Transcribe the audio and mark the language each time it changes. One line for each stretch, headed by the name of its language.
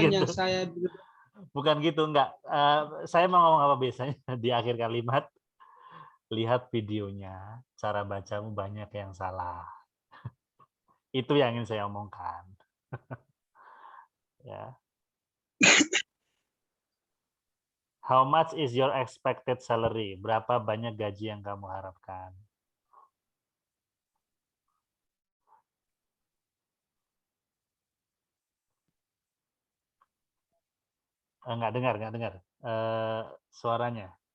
Indonesian: saya Bukan gitu, enggak. Saya mau ngomong apa biasanya di akhir kalimat. Lihat videonya, cara bacamu banyak yang salah. Itu yang ingin saya omongkan. Ya.
English: How much is your expected salary?
Indonesian: Berapa banyak gaji yang kamu harapkan? Enggak dengar. Suaranya.